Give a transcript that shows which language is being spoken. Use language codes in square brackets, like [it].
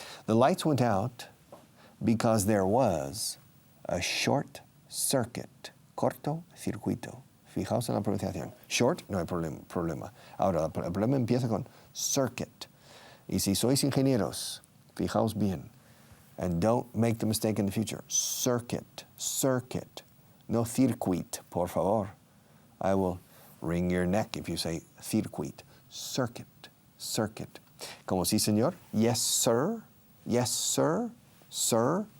[en] The lights went out because there was a short circuit. [es] Corto circuito. Fijaos en la pronunciación. Short, no hay problema. Ahora, el problema empieza con circuit. Y si sois ingenieros, fijaos bien. [en] And don't make the mistake in the future. Circuit, circuit. No circuit, [es] por favor. [en] I will wring your neck if you say circuit. Circuit, circuit. [es] Como sí, señor. [en] Yes, sir. Yes, sir. Sir.